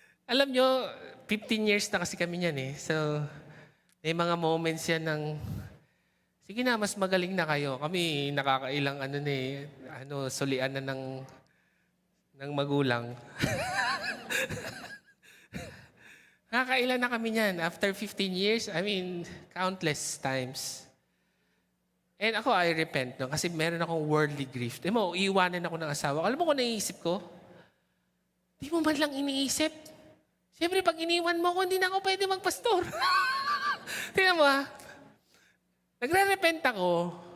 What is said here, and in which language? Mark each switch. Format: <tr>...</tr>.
<tl>Alam nyo, 15 years na kasi kami niyan eh. So, may mga moments yan ng, sige na, mas magaling na kayo. Kami nakakailang sulian na ng ng magulang. Nakakailan na kami niyan.</tl> <en>After 15 years, I mean, countless times.</en> <tl>And ako,</tl> <en>I repent,</en> <tl>no? Kasi meron akong worldly grief. Di mo, iiwanan ako ng asawa. Alam mo kung naisip ko? Di mo man lang iniisip. Siyempre, pag iniwan mo ako, hindi na ako pwede magpastor. Tingnan mo, ha? Nagre-repent ako.</tl>